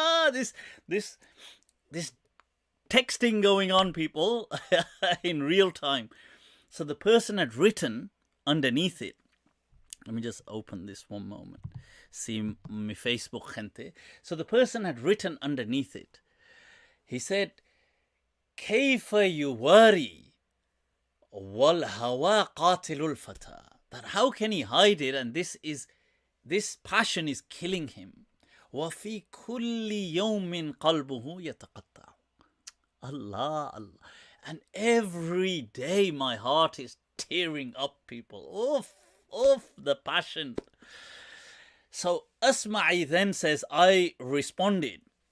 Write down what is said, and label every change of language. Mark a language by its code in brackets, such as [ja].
[en] This texting going on, people, in real time. So the person had written underneath it. Let me just open this one moment. See my Facebook, gente. So the person had written underneath it. He said, [ar] كيف يواري والهوى قاتل الفتى. [en] That how can he hide it? And this passion is killing him. [ar] وفي كل يوم قلبه يتقطع. Allah, Allah. [en] And every day my heart is tearing up, people. Oof, the passion. So Asma'i then says, I responded.